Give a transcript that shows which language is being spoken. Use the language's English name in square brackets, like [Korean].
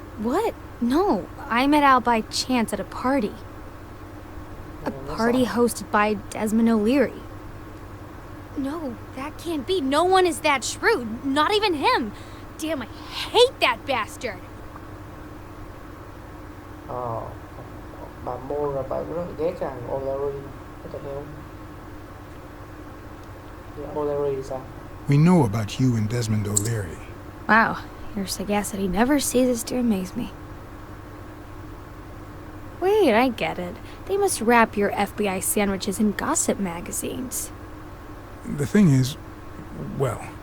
[English] What? No, I met Al by chance at a party. A party hosted by Desmond O'Leary. No, that can't be. No one is that shrewd. Not even him. Damn, I hate that bastard. [Vietnamese] Bà mua là bà rất là ghét thằng O'Lerry, có thể hiểu không? O'Lerry sao? [English] We know about you and Desmond O'Leary. Wow, your sagacity never ceases to amaze me. Wait, I get it. They must wrap your FBI sandwiches in gossip magazines. The thing is, well,